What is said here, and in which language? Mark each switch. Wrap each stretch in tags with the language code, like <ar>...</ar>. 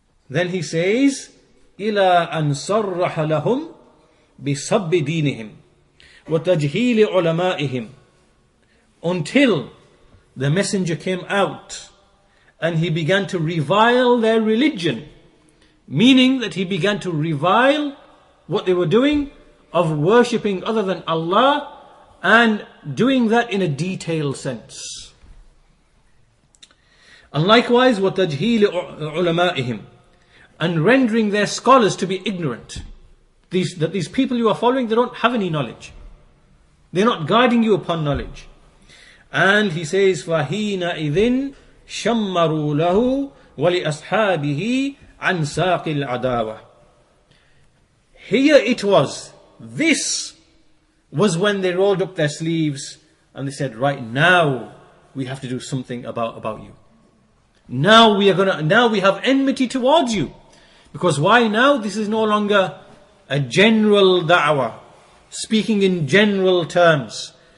<en>Then he says,</en> <ar>إِلَىٰ أَنْ صَرَّحَ لَهُمْ بِصَبِّ دِينِهِمْ وَتَجْهِيلِ عُلَمَائِهِمْ,</ar> <en>until the messenger came out and he began to revile their religion, meaning that he began to revile what they were doing of worshipping other than Allah, and doing that in a detailed sense. And likewise,</en> <ar>وَتَجْهِيلِ عُلَمَائِهِمْ,</ar> <en>and rendering their scholars to be ignorant. That these people you are following, they don't have any knowledge. They're not guiding you upon knowledge. And he says,</en> <ar>فَحِينَئِذٍ شَمَّرُوا لَهُ وَلِأَصْحَابِهِ عَنْ سَاقِ الْعَدَاوَةِ.</ar> <en>Here it was. This was when they rolled up their sleeves and they said, right, now we have to do something about you. Now we have enmity towards you. Because why now? This is no longer a general da'wah, speaking in general terms.</en>